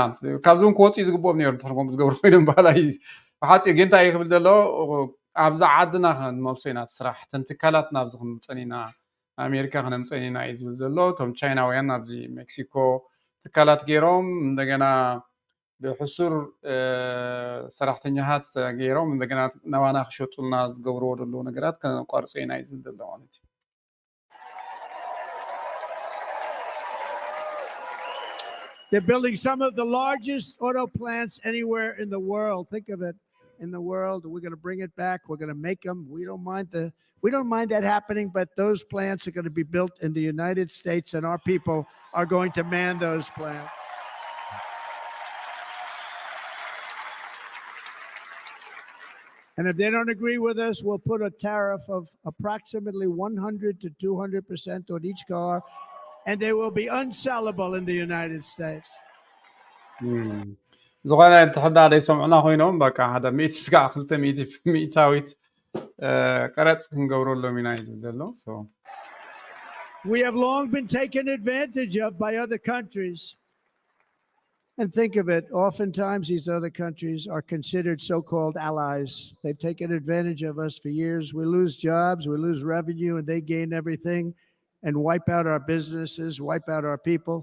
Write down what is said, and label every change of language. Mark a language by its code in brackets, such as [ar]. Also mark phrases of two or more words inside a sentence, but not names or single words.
[ti] ካብዚ እውን ክወፅኡ ዝግብኦም ነይሩ ተርጎም ዝገብሩ ኮይኖም ባህላዊ ብሓፂር ግን እንታይ እዩ ክብል ዘሎ ኣብዛ ዓድና ክንመልሶ ኢና ስራሕ እተን ትካላት ናብዚ ክንምፀን ኢና ኣሜሪካ ክነምፀን ኢና እዩ ዝብል ዘሎ እቶም ቻይናውያን ኣብዚ ሜክሲኮ ትካላት ገይሮም እንደገና ብሕሱር ሰራሕተኛታት ገይሮም እንደገና ናባና ክሸጡልና ዝገብርዎ ዘለዉ ነገራት ከነቋርፆ ኢና እዩ ዝብል ዘሎ ማለት እዩ [en] They're building some of the largest auto plants anywhere in the world. Think of it, in the world. We're going to bring it back. We're going to make them. We don't mind that happening, but those plants are going to be built in the United States, and our people are going to man those plants. And if they don't agree with us, we'll put a tariff of approximately 100 to 200% on each car, and they will be unsellable in the United States. [ti] ዝኾነ ተሕዳደ ይሰምዑና ኮይኖም በቃ ሓደ 100 እስካዕ 200 ሚእታዊት ቀረፅ ክንገብረሎም ኢና እዩ ዝብል ዘሎ [en] We have long been taken advantage of by other countries. And think of it, oftentimes these other countries are considered so-called allies. They've taken advantage of us for years. We lose jobs, we lose revenue, and they gain everything and wipe out our businesses, wipe out our people.